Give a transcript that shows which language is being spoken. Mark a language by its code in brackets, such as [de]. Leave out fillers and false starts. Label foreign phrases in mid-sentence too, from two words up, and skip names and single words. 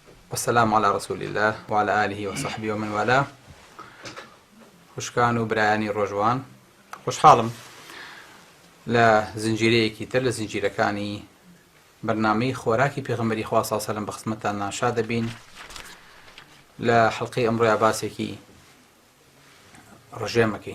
[ar] والسلام على رسول الله وعلى آله وصحبه ومن والاه. [ckb] خوشکان و برایانی ڕۆژوان، خۆشحاڵم لە زنجیرەیەکی تر لە زنجیرەکانی بەرنامەی خۆراکی پێغەمبەری خوا [ar] صلی الله علیه و سلم [ckb] بە خزمەتتان ناشا دەبین. لە حەڵقەی ئەمڕۆیە باسێکی ڕژێمەکەین.